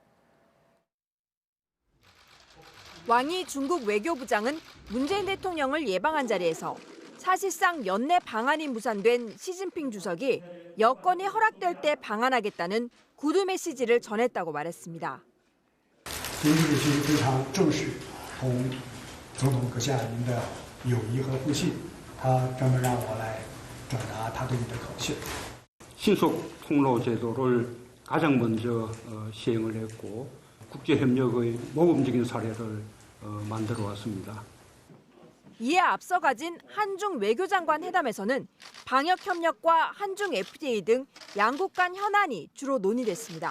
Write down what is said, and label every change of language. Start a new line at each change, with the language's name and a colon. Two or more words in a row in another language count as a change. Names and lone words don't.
Korean: 왕이 중국 외교부장은 문재인 대통령을 예방한 자리에서 사실상 연내 방한이 무산된 시진핑 주석이 여건이 허락될 때 방한하겠다는 구두 메시지를 전했다고 말했습니다.
Chinese: 习近平主席非常重视同总统阁下您的友谊和互信，他专门让我来转达他对你的考谢。
Korean: 신속 통로 제도를 가장 먼저 시행을 했고 국제협력의 모범적인 사례를 만들어 왔습니다. 이에 앞서 가진 한중 외교장관 회담에서는 방역 협력과 한중 FTA 등 양국 간 현안이 주로 논의됐습니다.